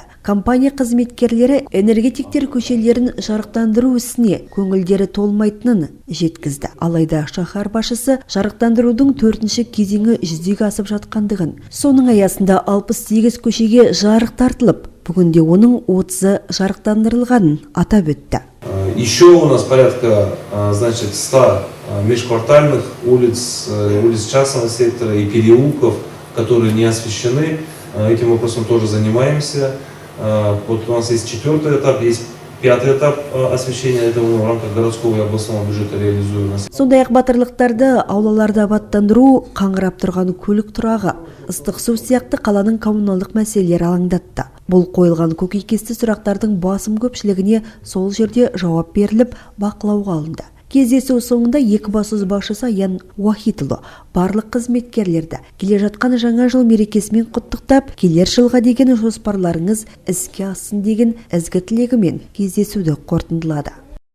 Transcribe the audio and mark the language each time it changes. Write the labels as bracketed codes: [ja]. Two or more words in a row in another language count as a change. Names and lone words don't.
[kk] Компания қызметкерлері энергетиктер көшелерін жарықтандыру ісіне көңілдері толмайтынын жеткізді. Алайда шаһар басшысы жарықтандырудың 4-ші кезеңі жүзеге асып жатқандығын, соның аясында 68 көшеге жарық тартылып, бүгінде оның 30-ы жарықтандырылғанын атап өтті. [ru] Еще у нас порядка 100 межквартальных улиц частного сектора и переулков, которые не освещены. Этим вопросом тоже занимаемся. Вот у нас есть 4-й этап, есть 5-й этап освещения, это мы в рамках городского и областного бюджета реализуем. [kk] Сондай-ақ батырлықтарды аулаларды абаттандыру, қаңырап тұрған көлік тұрағы, ыстық су сияқты қаланың коммуналдық мәселелері алаңдатты. Бұл қойылған көкейкесті сұрақтардың басым көпшілігіне сол жерде жауап беріліп, бақылауға алынды. Кездесу соңында Екібастұз басшысы Аян Уахитұлы барлық қызметкерлерді келе жатқан жаңа жыл мерекесімен құттықтап, келер жылға деген жоспарларыңыз іске ассын деген ізгі тілегімен кездесуді қорытындылады.